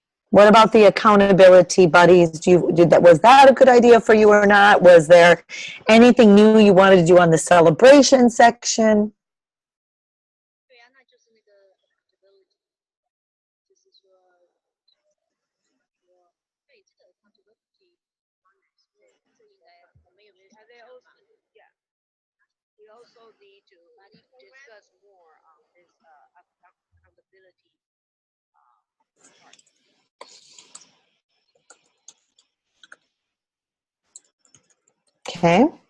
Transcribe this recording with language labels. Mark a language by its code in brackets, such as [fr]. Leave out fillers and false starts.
[en] What about the accountability buddies? Was that a good idea for you or not? Was there anything new you wanted to do on the celebration section? [zh] 对啊，那就是那个 accountability，就是说，对这个 accountability，这应该我们有没有？ [en] Yeah. We also need to discuss more on this accountability part. Okay.